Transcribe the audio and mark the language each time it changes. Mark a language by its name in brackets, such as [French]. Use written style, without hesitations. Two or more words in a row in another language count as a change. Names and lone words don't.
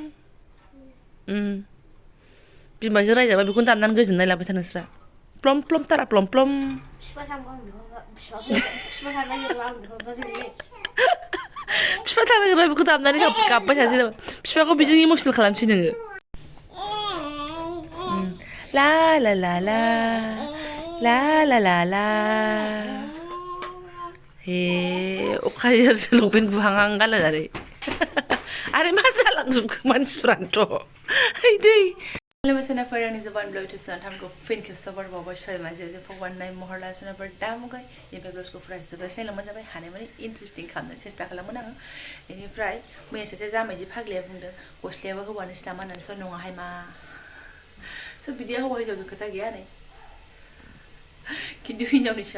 [Bodo] बिमाजों रायजाबा बेखौनो दामनानै गोजोननाय लाबाय था नोंस्रा प्लम प्लम तारा प्लम प्लम बिफा थानांगोन बेखौ दामनानै गाबबाय थासै नामा बिफाखौ बेजों इमसनेल खालामसै नोङो ला ला ला ला ला ला ला ला हे अखा हायोसो लंपेन्ट गुहांहां गानलायनानै आरो मा जालांजोबखो मानसिफ्रानोथ' दै मोसानायफोर आंनि Jobanivlog थामखौ फिन खेबसेबाव बारबावबाय सय माजे जे फगवाननाय महर लासनाफोर दामुगाय बेनिफ्राय ब्लगखौ फरायजोबगासिनो लांबाय जाबाय हानायमानि इन्टारेस्टिं खालामनो सेस्था खालामोन आङो बेनिफ्राय मैया सासे जामायदि फाग्लिया बुंदों गस्लायाबो हौवानोसो नामा होननानै स' नङाहाय मा स' बिदिया हौवा हिन्जावजों खोथा गैया नै खिन्थु हिन्जावनिसो